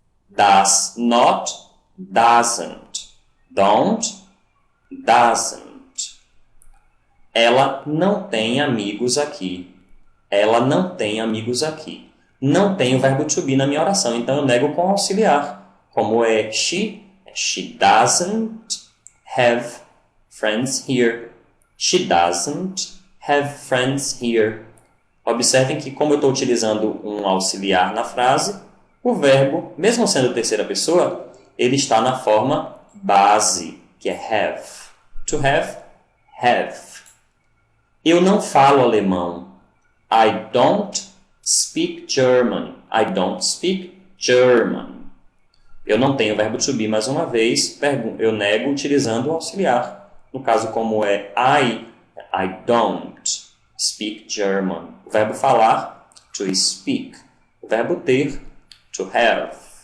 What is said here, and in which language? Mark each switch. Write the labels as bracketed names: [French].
[English] Does not, doesn't. Don't, doesn't. [Portuguese] Ela não tem amigos aqui. Ela não tem amigos aqui. Não tem o verbo to be na minha oração, então eu nego com auxiliar. Como é [English] she doesn't have friends here. She doesn't have friends here. [Portuguese] Observem que, como eu estou utilizando um auxiliar na frase, o verbo, mesmo sendo terceira pessoa, ele está na forma base, que é have. [English] To have, have. [Portuguese] Eu não falo alemão. [English] I don't speak German. I don't speak German. [Portuguese] Eu não tenho o verbo to be mais uma vez, eu nego utilizando o auxiliar. No caso, como é [English] I don't speak German. [Portuguese] O verbo falar, to speak. O verbo ter, to have.